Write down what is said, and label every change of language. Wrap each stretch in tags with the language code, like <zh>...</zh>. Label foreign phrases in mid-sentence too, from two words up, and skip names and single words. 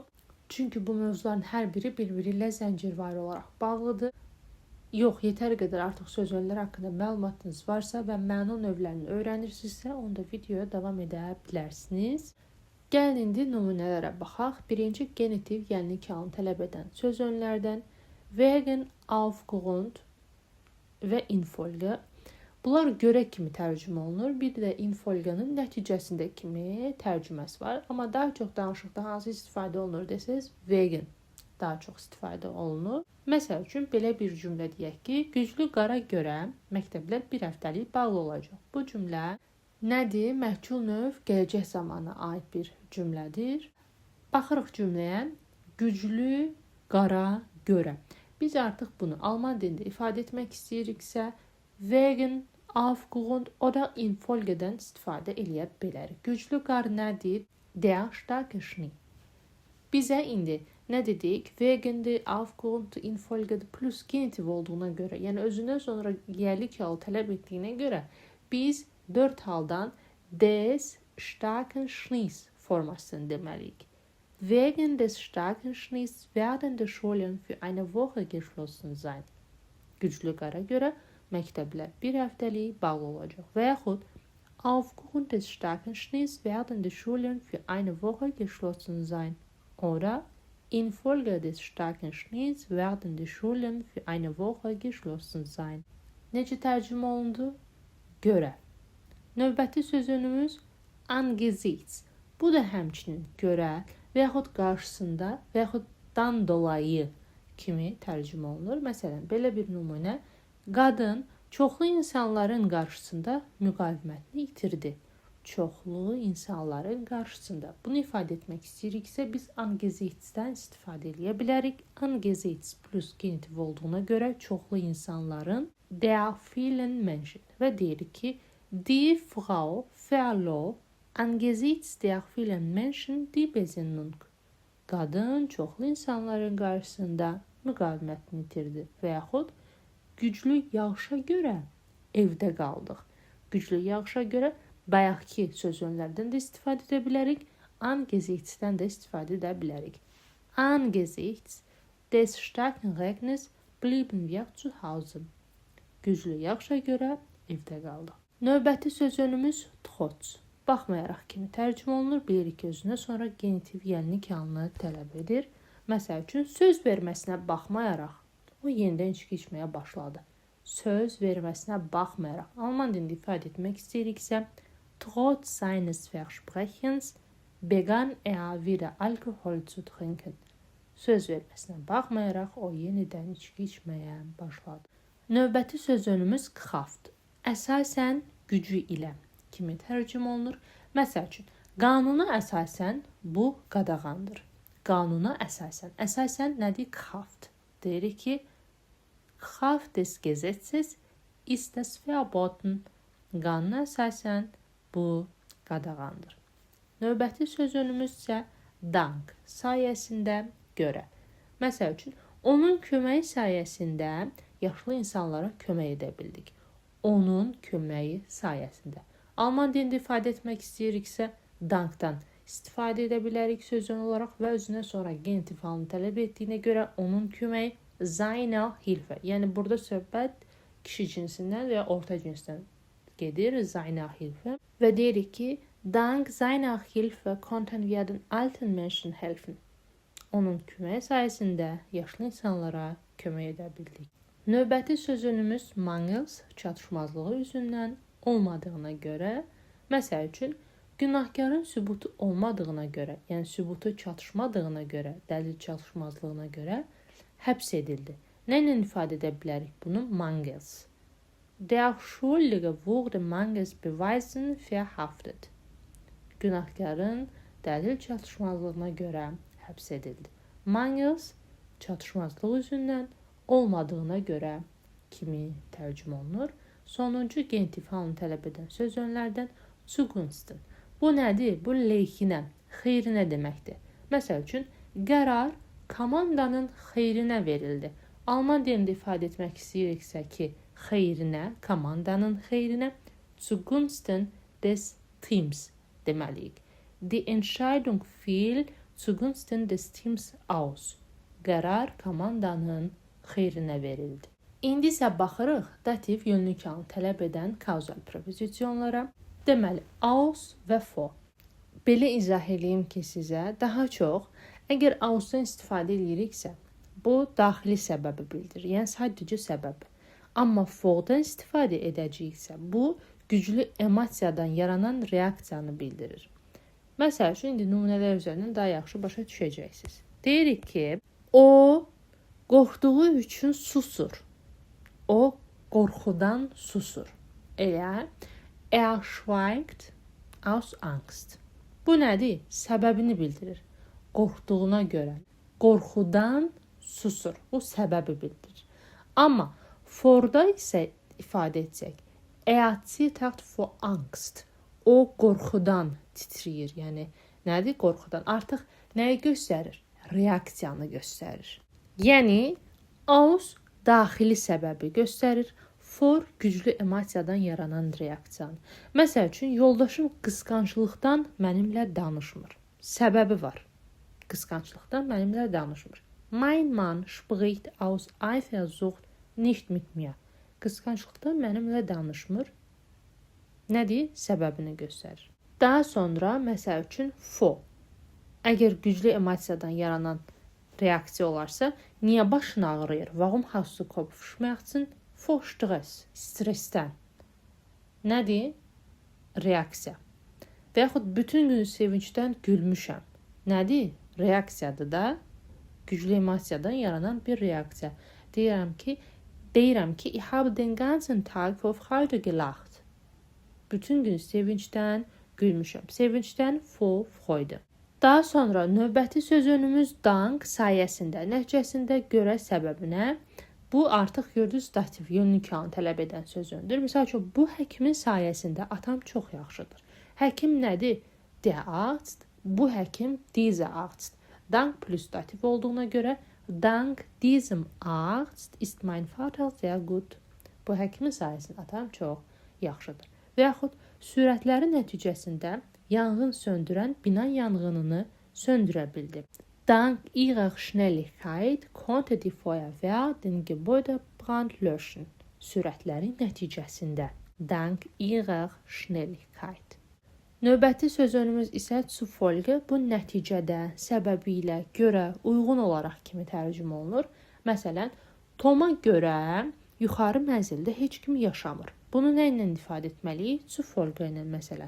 <az>Çünki bu mövzuların hər biri bir-biri ilə zəncirvari olaraq bağlıdır. Yox, yetər qədər artıq söz önlər haqqında məlumatınız varsa və məna növlərini öyrənirsinizsə, onda videoya davam edə bilərsiniz. Gəlin indi nümunələrə baxaq. Birinci genitiv, yəni iki halını tələb edən söz önlərdən wegen, aufgrund və infolge. Bunlar görə kimi tərcümə olunur. Bir də infolgenin nəticəsində kimi tərcüməsi var. Amma daha çox danışıqda hansı istifadə olunur desəz, wegen daha çox istifadə olunur. Məsəl üçün belə bir cümlə deyək ki, güclü qara görə məktəblər bir həftəlik bağlı olacaq. Bu cümlə nədir? Məhcul növ gələcək zamana aid bir cümlədir. Baxırıq cümləyə. Güclü qara görə. Biz artıq bunu alman dilində ifadə etmək istəyiriksə, wegen, aufgrund o da infolgedən istifadə eləyə bilərik. Güclü qar nədir?</az> <de>Der starke Schnee.</de> <az>Bizə indi nə dedik? Wegendir, aufgrund, infolgedir plus genitiv olduğuna görə, yəni özündən sonra yerlik halı tələb etdiyinə görə biz 4 haldan</az> <de>des starken Schnees</de> <az>formasını deməliyik.</az> <de>Wegen des starken Schnees werden die Schulen für eine Woche geschlossen sein.</de> <az>Güclü qara görə məktəblər bir həftəlik bağlı olacaq. Və yaxud</az> <de>aufgrund des starken Schnees werden die Schulen für eine Woche geschlossen sein. Oder infolge des starken Schnees werden die Schulen für eine Woche geschlossen sein.</de> <az>Necə tərcümə olundu? Görə. Növbəti sözünümüz angesichts. Bu da həmçinin görə və yaxud qarşısında və yaxud dan dolayı kimi tərcümə olunur. Məsələn, belə bir nümunə. Qadın çoxlu insanların qarşısında müqavimətini itirdi. Çoxlu insanların qarşısında. Bunu ifadə etmək istəyiriksə, biz angesichts-dən istifadə edə bilərik. Angesichts plus genitiv olduğuna görə çoxlu insanların</az> <de>der vielen Menschen</de> <az>və deyirik ki,</az> <de>die Frau verlor angesichts der vielen Menschen die Besinnung.</de> <az>Qadın çoxlu insanların qarşısında müqavimətini itirdi və yaxud güclü yağışa görə evdə qaldıq. Güclü yağışa görə bayaqki söz önlərdən də istifadə edə bilərik. Angesichts-dən də istifadə edə bilərik.</az> <de>Angesichts des starken Regnes blieben wir zu Hause.</de> <az>Güclü yağışa görə evdə qaldıq. Növbəti söz önümüz trotz. Baxmayaraq kimi tərcümə olunur. Bilirik ki, özünə sonra genitiv, yəni iki halını tələb edir. Məsəl üçün, söz verməsinə baxmayaraq o yenidən içki içməyə başladı. Söz verməsinə baxmayaraq. Alman dilində ifadə etmək istəyiriksə,</az> <de>trotz seines Versprechens begann er wieder Alkohol zu trinken.</de> <az>Söz verməsinə baxmayaraq o yenidən içki içməyə başladı. Növbəti söz önümüz kraft. Əsasən gücü ilə kimi tərcümə olunur. Məsəl üçün, qanuna əsasən bu qadağandır. Qanuna əsasən. Əsasən nədir? Kraft. Deyirik ki,</az> <de>Kraft des Gesetzes ist es verboten.</de> <az>Qanuna əsasən bu qadağandır. Növbəti söz önümüz isə dank sayəsində görə. Məsəl üçün, Onun köməyi sayəsində yaşlı insanlara kömək edə bildik. Onun köməyi sayəsində. Alman dilində ifadə etmək istəyiriksə, dankdan istifadə edə bilərik sözün olaraq və özünə sonra genitiv halını tələb etdiyinə görə onun köməyi</az> <de>seine Hilfe.</de> <az>Yəni burada söhbət kişi cinsindən və ya orta cinsdən gedir,</az> <de>seine Hilfe.</de> <az>Və deyirik ki,</az> <de>dank seiner Hilfe konnten wir den alten Menschen helfen.</de> <az>Onun köməyi sayəsində yaşlı insanlara kömək edə bildik. Növbəti sözünümüz mangels, çatışmazlığı üzündən olmadığına görə, məsəl üçün, günahkarın sübutu olmadığına görə, yəni sübutu çatışmadığına görə, dəlil çatışmazlığına görə həbs edildi. Nə ilə ifadə edə bilərik bunu? Mangels.</az> <de>Der Schuldige wurde mangels Beweisen verhaftet.</de> <az>Günahkarın dəlil çatışmazlığına görə həbs edildi. Mangels çatışmazlıq üzündən olmadığına görə kimi tərcümə olunur. Sonuncu genitiv halını tələb edən söz önlərdən zugunsten. Bu nədir? Bu leyhinə, xeyrinə deməkdir. Məsəl üçün, qərar komandanın xeyrinə verildi. Alman dilində ifadə etmək istəyiriksə ki, xeyrinə, komandanın xeyrinə</az> <de>zugunsten des Teams</de> <az>deməliyik.</az> <de>Die Entscheidung fiel zugunsten des Teams aus.</de> <az>Qərar komandanın xeyrinə verildi. İndi isə baxırıq dativ yönlük halını tələb edən kauzal prepozisionlara. Deməli, aus və for. Belə izah edeyim ki sizə, daha çox əgər ausdan istifadə ediriksə, bu daxili səbəbi bildirir, yəni sadəcə səbəb. Amma fordan istifadə edəcəyiksə, bu güclü emosiyadan yaranan reaksiyanı bildirir. Məsəl üçün, indi nümunələr üzərindən daha yaxşı başa düşəcəksiniz. Deyirik ki, o qorxduğu üçün susur. O qorxudan susur. Elə</az> <de>schweigt aus Angst.</de> <az>Bu nədir? Səbəbini bildirir. Qorxduğuna görə. Qorxudan susur. Bu səbəbi bildirir. Amma forda isə ifadə etsək,</az> <de>zittert vor Angst.</de> <az>O qorxudan titrəyir. Yəni nədir qorxudan? Artıq nəyi göstərir? Reaksiyanı göstərir. Yəni aus daxili səbəbi göstərir. For güclü emosiyadan yaranan reaksiyanı. Məsəl üçün, yoldaşım qısqanclıqdan mənimlə danışmır. Səbəbi var. Qısqanclıqdan mənimlə danışmır.</az> <de>Mein Mann spricht aus Eifersucht nicht mit mir.</de> <az>Qısqanclıqdan mənimlə danışmır. Nədir? Səbəbini göstərir. Daha sonra, məsəl üçün, for. Əgər güclü emosiyadan yaranan reaksiya olarsa, niyə başın ağrıyır?</az> <de>Warum hast du Kopfschmerzen? For stress,</de> <az>stressdən. Nədir? Reaksiya. Və yaxud bütün gün sevincdən gülmüşəm. Nədir? Reaksiyadır da. Güclü emosiyadan yaranan bir reaksiya. Deyirəm ki,</az> <de>ich habe den ganzen Tag vor Freude gelacht.</de> <az>Bütün gün sevincdən gülmüşəm.</az> <de>Sevincdən vor Freude.</de> <az>Daha sonra növbəti sözünümüz dank sayəsində, nəticəsində görə səbəbinə. Bu artıq gördünüz dativ yönlük halını tələb edən sözündür. Məsəl üçün, bu həkimin sayəsində atam çox yaxşıdır. Həkim nədir?</az> <de>Der Arzt.</de> <az>Bu həkim</az> <de>dieser Arzt. Dank</de> <az>plus dativ olduğuna görə</az> <de>dank diesem Arzt ist mein Vater sehr gut.</de> <az>Bu həkimin sayəsində atam çox yaxşıdır. Və yaxud sürətləri nəticəsində yanğın söndürən bina yanğınını söndürə bildi.</az> <de>Dank ihrer Schnelligkeit konnte die Feuerwehr den Gebäudebrand löschen. Sürətləri nəticəsində. Dank ihrer Schnelligkeit.</de> <az>Növbəti sözünümüz isə zufolge. Bu nəticədə, səbəbi ilə, görə, uyğun olaraq kimi tərcümə olunur. Məsələn, Toma görə yuxarı mənzildə heç kim yaşamır. Bunu nə ilə ifadə etməliyik? Zufolge ilə məsələn.</az>